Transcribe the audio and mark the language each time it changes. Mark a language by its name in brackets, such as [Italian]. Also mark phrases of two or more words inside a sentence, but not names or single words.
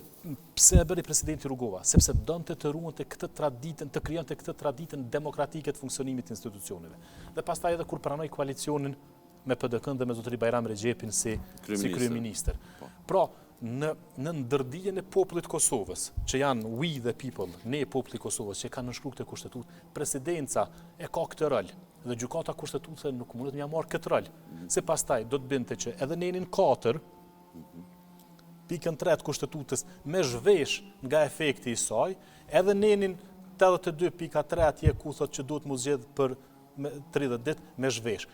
[Albanian] Pse e bëri presidenti Rrugova? Sepse donte të ruante këtë traditën, të krijonte këtë traditën demokratike të funksionimit të institucioneve. Dhe pastaj edhe kur pranoi koalicionin me PDK-n dhe me zotëri Bajram Regjepin si kryeministër. Pra, në ndërdijen e popullit Kosovës, që janë [English] we the people, [Albanian] ne populli Kosovës, që kanë nënshkruar këtë kushtetutë, presidenca e ka këtë rol. Dhe gjykata kushtetuese nuk mundet më marr këtë rol. Se pastaj do të binte që edhe nenin 4, pikën 3 të kushtetutës me zhvesh nga efekti i saj, edhe nenin 82.3 atje ku thot që duhet mu zgjedh për 30 ditë me zhvesh.